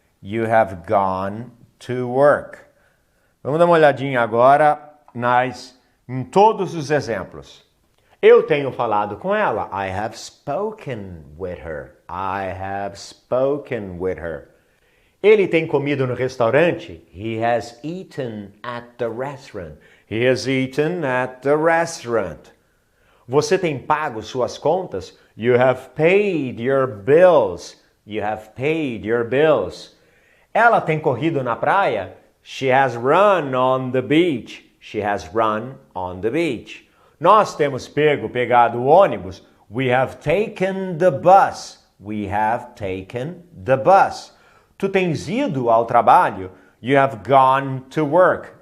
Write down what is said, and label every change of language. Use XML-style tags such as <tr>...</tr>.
<en>You have gone to work.</en> <pt>Vamos dar uma olhadinha agora em todos os exemplos. Eu tenho falado com ela.</pt> <en>I have spoken with her. I have spoken with her.</en> <pt>Ele tem comido no restaurante.</pt> <en>He has eaten at the restaurant. He has eaten at the restaurant.</en> <pt>Você tem pago suas contas?</pt> <en>You have paid your bills. You have paid your bills.</en> <pt>Ela tem corrido na praia?</pt> <en>She has run on the beach. She has run on the beach.</en> <pt>Nós temos pegado o ônibus.</pt> <en>We have taken the bus. We have taken the bus.</en> <pt>Tu tens ido ao trabalho?</pt> <en>You have gone to work.</en>